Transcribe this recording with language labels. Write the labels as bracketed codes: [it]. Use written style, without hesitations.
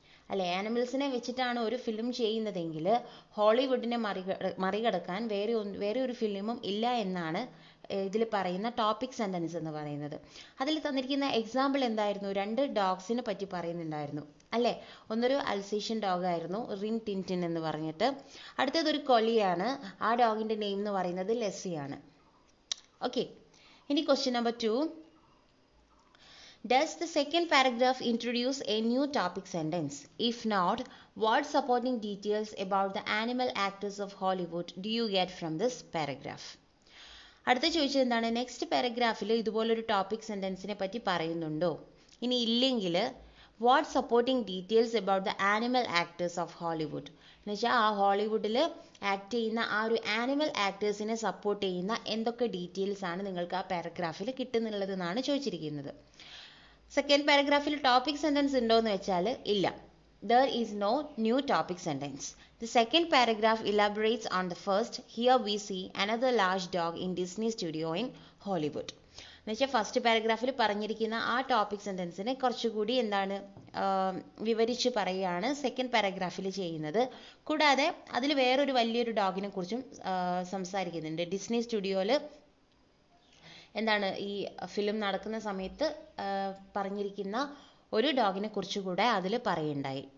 [ml] അല്ലെ, ആനിമൽസിനെ വെച്ചിട്ടാണ് ഒരു ഫിലിം ചെയ്യുന്നതെങ്കിൽ ഹോളിവുഡിനെ മറികടക്കാൻ വേറെ ഒരു ഫിലിമും ഇല്ല എന്നാണ് ഇതിൽ പറയുന്ന ടോപ്പിക് സെൻറ്റൻസ് എന്ന് പറയുന്നത്. അതിൽ തന്നിരിക്കുന്ന എക്സാമ്പിൾ എന്തായിരുന്നു? 2 ഡോഗ്സിനെ പറ്റി പറയുന്നുണ്ടായിരുന്നു അല്ലേ. ഒന്നൊരു അൽസേഷ്യൻ ഡോഗ് ആയിരുന്നു, റിൻ ടിൻറ്റിൻ എന്ന് പറഞ്ഞിട്ട്. അടുത്തതൊരു കൊലിയാണ്, ആ ഡോഗിൻ്റെ നെയിം എന്ന് പറയുന്നത് ലെസ്സിയാണ്. ഓക്കെ, ഇനി question number 2. [en] Does the second paragraph introduce a new topic sentence? If not, what supporting details about the animal actors of Hollywood do you get from this paragraph? [ml] അടുത്ത ചോദിച്ചത് എന്താണ്? നെക്സ്റ്റ് പാരഗ്രാഫിൽ ഇതുപോലൊരു topic സെൻറ്റൻസിനെ പറ്റി പറയുന്നുണ്ടോ? ഇനി ഇല്ലെങ്കിൽ [en] what supporting details about the animal actors of Hollywood [ml] എന്ന് വെച്ചാൽ ആ ഹോളിവുഡിൽ ആക്ട് ചെയ്യുന്ന ആ ഒരു ആനിമൽ ആക്ടേഴ്സിനെ സപ്പോർട്ട് ചെയ്യുന്ന എന്തൊക്കെ ഡീറ്റെയിൽസ് ആണ് നിങ്ങൾക്ക് ആ പാരഗ്രാഫിൽ കിട്ടുന്നുള്ളത് എന്നാണ് ചോദിച്ചിരിക്കുന്നത്. സെക്കൻഡ് പാരഗ്രാഫിൽ ടോപ്പിക് സെൻറ്റൻസ് ഉണ്ടോ എന്ന് വെച്ചാൽ ഇല്ല. [en] There is no new topic sentence. The second paragraph elaborates on the first. Here we see another large dog in Disney studio in Hollywood. [ml] എന്നുവെച്ചാൽ ഫസ്റ്റ് പാരഗ്രാഫിൽ പറഞ്ഞിരിക്കുന്ന ആ ടോപ്പിക് സെൻറ്റൻസിനെ കുറച്ചുകൂടി എന്താണ് വിവരിച്ച് പറയുകയാണ് സെക്കൻഡ് പാരഗ്രാഫിൽ ചെയ്യുന്നത്. കൂടാതെ അതിൽ വേറൊരു വലിയൊരു ഡോഗിനെ കുറിച്ചും സംസാരിക്കുന്നുണ്ട്. ഡിസ്നി സ്റ്റുഡിയോയിൽ എന്താണ് ഈ ഫിലിം നടക്കുന്ന സമയത്ത് പറഞ്ഞിരിക്കുന്ന ഒരു ഡോഗിനെ കുറിച്ച് കൂടെ അതിൽ പറയുണ്ടായി.